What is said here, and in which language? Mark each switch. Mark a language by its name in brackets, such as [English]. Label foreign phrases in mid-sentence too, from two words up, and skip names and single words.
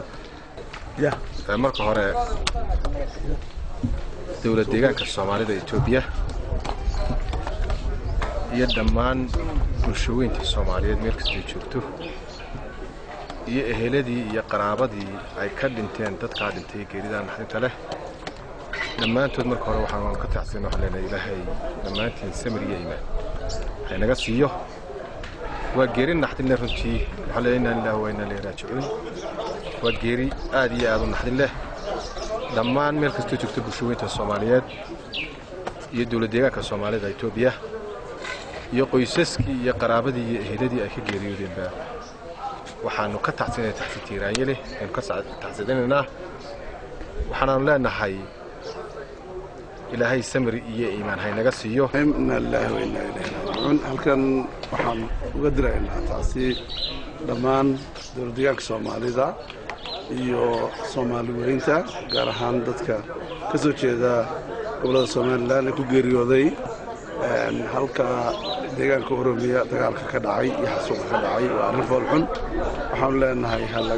[Somali] marka hore dowlad deegaanka Soomaalida Itoobiya iyo dhammaan bulshooyinka Soomaaliyeed meel kasta joogto iyo eheladii iyo qaraabadii ay ka dhinteen dadka dhintay geerida naxdinta leh dhammaantood marka hore waxaan ka taxsiinaa waxaan leenahay ilaahay dhammaantiin samir iyo iimaan ha naga siiyo. waa geeri naxdin leh runtii. waxaan leenahay [Arabic] إنا لله وإنا إليه راجعون. [Somali] waa geeri aad iyo aad u naxdin leh. dhammaan meel kasta joogto bulshooyinka Soomaaliyeed iyo dowlad deegaanka Soomaalida Itoobiya iyo qoysaskii iyo qaraabadii iyo eheladii ay ka geeriyoodeenba waxaanu ka taxsiinay taxsi tiiraanye leh aan ka taxsiinaynaa. waxaanu leenahay ilaahay samir iyo iimaan hay naga siiyo. [Arabic] إنا لله وإنا إليه راجعون. [Somali] halkan waxaan uga diraynaa taasi dhammaan dowlad deegaanka Soomaalida iyo Soomaali weynta, gaar ahaan dadka ka soo jeeda gobolada Soomaaliland ee ku geeriyooday halka deegaanka Oromiya dagaalka ka dhacay iyo xasuuqa ka dhacay waa arrin fool xun waxaan leenahay hal laga